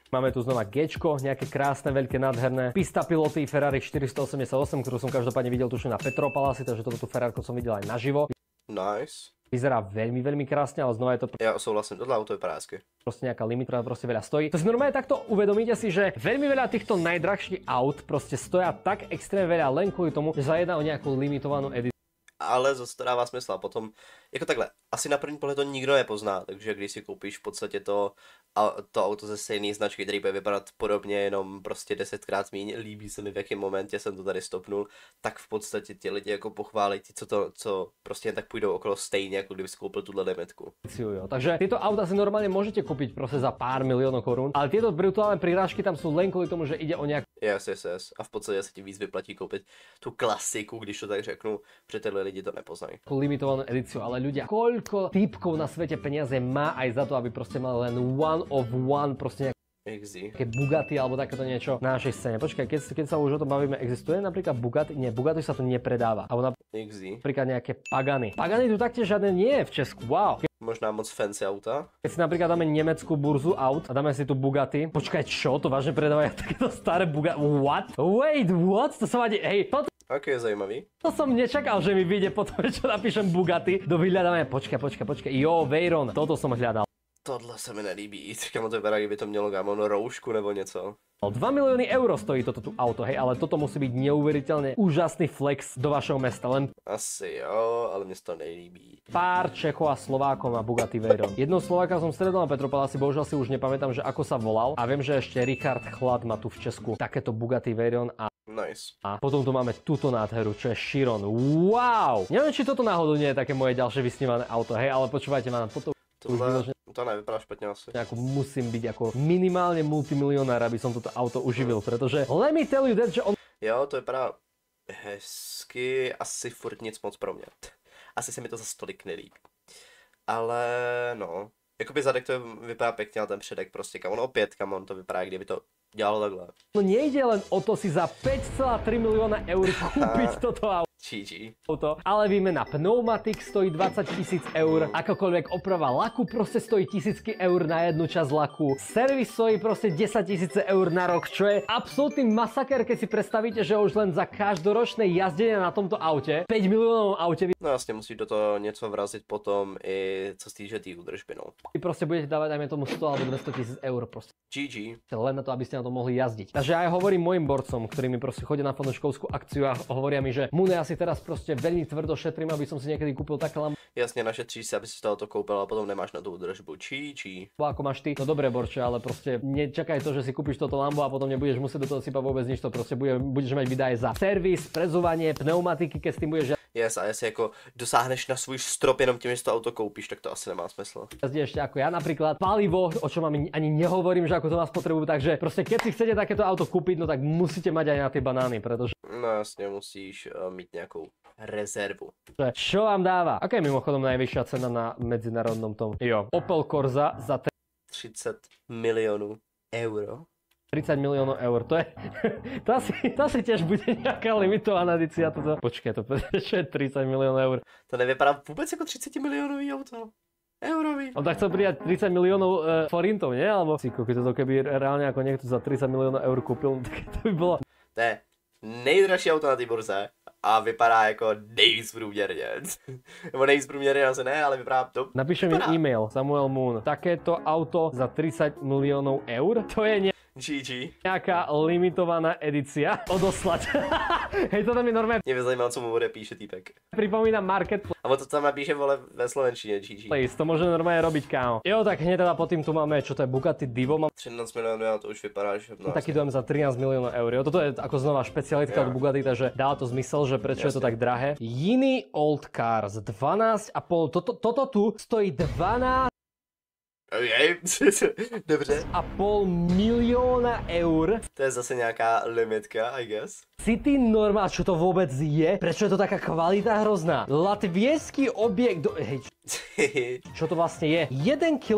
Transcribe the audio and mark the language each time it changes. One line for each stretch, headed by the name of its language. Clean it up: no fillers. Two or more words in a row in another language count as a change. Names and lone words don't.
Slovak: máme tu znova Gčko, nejaké krásne, veľké, nádherné pista piloty Ferrari 488, ktorú som každopádne videl tuším na Petropalasi, takže toto Ferrarko som videl aj naživo. Nice. Vyzerá veľmi krásne, ale znova je to
Czech: Já souhlasím, tohle auto je prásky.
Slovak: proste nejaká limit, ktorá proste veľa stojí. To si normálne takto uvedomíte si, že veľmi veľa týchto najdrahších aut proste stoja tak extrémne veľa len kvôli tomu, že sa jedná o nejakú limitovanú edíciu.
Czech: ale zase to dává smysl. A potom, jako takhle, asi na první pohled to nikdo nepozná, takže když si koupíš v podstatě to auto ze stejné značky, který bude vypadat podobně, jenom prostě 10krát méně, líbí se mi, v jakém momentě jsem to tady stopnul, tak v podstatě ti lidi jako pochválí ti, co prostě jen tak půjdou okolo stejně, jako kdyby si koupil tuhle limitku. Jo.
Slovak: Takže tieto auta si normálne môžete kúpiť proste za pár miliónov korún, ale tieto virtuálne prirážky tam sú len kvôli tomu, že ide o nejakú
Czech: Yes. A v podstatě se ti víc vyplatí koupit tu klasiku, když to tak řeknu, protože tyhle lidi to nepoznají.
Slovak: limitovanú edíciu, ale ľudia, koľko typkov na svete peniaze má aj za to, aby proste mal len
English: one of one,
Slovak: proste nejaké Bugatti alebo takéto niečo na našej scéne. Počkaj, keď sa už o tom bavíme, existuje napríklad Bugatti? Nie, Bugatti sa tu nepredáva. Alebo napríklad nejaké Pagany. Pagany tu taktiež žiadne nie je v Česku, wow.
Czech: Možná moc fancy auta.
Slovak: Keď si napríklad dáme nemeckú burzu aut a dáme si tu Bugatti. Počkaj, čo? To vážne predávajú takéto staré Bugatti?
English: What? Wait, what?
Slovak: To som ani... Hej, toto...
Czech: Aký je zajímavý.
Slovak: To som nečakal, že mi vyjde potom, čo napíšem Bugatti do vyhľadávania. Počkaj. Jo, Veyron. Toto som hľadal.
Czech: Tohle se mi nelíbí. Kamo to vypadá, kdyby to mělo kámo roušku nebo něco.
Slovak: 2 milióny eur stojí toto tu auto, hej, ale toto musí byť neuveriteľne úžasný flex do vašeho mesta. Len
Czech: Asi jo, ale mne to nelíbí.
Slovak: pár Čechov a Slovákov má Bugatti Veyron. Jednou Slováka som stretol na Petropavláci, bohužiaľ si už nepamätám, že ako sa volal. A viem, že ešte Richard Chlad má tu v Česku takéto Bugatti Veyron Nice. a potom tu máme túto nádheru, čo je Chiron. Wow! Neviem, či toto náhodou nie je také moje ďalšie vysnívané auto, hej, ale počúvajte ma, toto
Czech: To nevypadá špatně asi.
Slovak: musím byť ako minimálne multimilionár, aby som toto auto uživil, pretože
English: let me tell you that,
Slovak: že on...
Czech: Jo, to vypadá hezky, asi furt nic moc pro mě. Asi se mi to za stolik nelíbí. Ale no, jakoby zadek to vypadá pěkně, ale ten předek prostě, kamon opět, kamon to vypadá, kdyby to dělalo takhle.
Slovak: No nejde len o to si za 5,3 milióna eur kúpiť toto auto, ale výmena pneumatik stojí 20 000 eur, akokoľvek oprava laku proste stojí tisícky eur na jednu časť laku, servis stojí proste 10 000 eur na rok, čo je absolútny masaker, keď si predstavíte, že už len za každoročné jazdenie na tomto aute, 5 miliónov aute,
Czech: No jasně, musí do toho něco vrazit potom i co se týče té údržby, no.
Slovak: vy proste budete dávať, dajme tomu 100 alebo 200 000 eur proste. GG. Len na to, aby ste na to mohli jazdiť. Takže ja hovorím mojim borcom, ktorí mi proste chodia na fanúškovskú akciu a hovoria mi, že Mune, ja si teraz proste veľmi tvrdo šetrím, aby som si niekedy kúpil také lambo,
Czech: Jasně, našetříš si, aby si to koupil a potom nemáš na tu údržbu. GG.
Slovak: ako máš ty. No dobre, Borče, ale proste nečakaj to, že si kúpiš toto lambo a potom nebudeš musieť do toho sypať vôbec nič, to proste budeš mať výdaje za servis, prezovanie, pneumatiky, keď s tým budeš
Czech: Yes, a jestli jako dosáhneš na svůj strop jenom tím, že si to auto koupíš, tak to asi nemá smysl.
Slovak: jazdiť ešte ako ja napríklad. Palivo, o čom ani nehovorím, že ako to má spotrebu, takže proste keď si chcete takéto auto kúpiť, no tak musíte mať aj na tie banány, pretože
Czech: No jasně, musíš mít nějakou rezervu.
Slovak: čo vám dáva? Aká je mimochodom najvyššia cena na medzinárodnom tom?
Czech: Jo, Opel Corsa za 30 milionů euro.
Slovak: 30 miliónov eur, to je, to asi tiež bude nejaká limitovaná edícia toto. Počkaj, to čo je 30 miliónov eur?
Czech: To nevypadá vůbec jako 30 milionový auto. Eurový.
Slovak: On tak chcel pridať 30 miliónov forintov, nie? Alebo si keby toto keby reálne ako niekto za 30 miliónov eur kúpil, tak to by bolo...
Czech: To je nejdražší auto na té burze a vypadá jako nejvíc průměrně. Nebo nejvíc průměrně asi ne, ale vypadá to.
Slovak: Napíšem mi e-mail, Samuel Moon. Takéto auto za 30 miliónov eur? To je GG. nejaká limitovaná edícia. Odoslať. Hej, to tam je normálne.
Czech: Mě by zajímalo, co mu bude píše týpek.
Slovak: Pripomínam Marketplace.
Czech: A on to tam napíše, vole, ve slovenčině, GG.
Slovak: To môže normálne robiť, kámo. Jo, tak hneď teda pod tým tu máme, čo to je Bugatti Divo. Mám
Czech: 13 milionů, a to už vypadá, že... No,
Slovak: taký dojem za 13 miliónov eur. Jo, toto je ako znova špecialitka od Bugatti, takže dá to zmysel, že prečo je to tak drahé.
Czech: Jiný
English: old cars
Czech: 12,5.
Slovak: Toto tu stojí 12,5
Czech: Dobře.
Slovak: milióna eur.
Czech: To je zase nějaká limitka,
English: I guess. City Normal,
Slovak: čo to vôbec je? Prečo je to taká kvalita hrozná? Latvieský objekt... Hej, čo to vlastne je? 1 kW,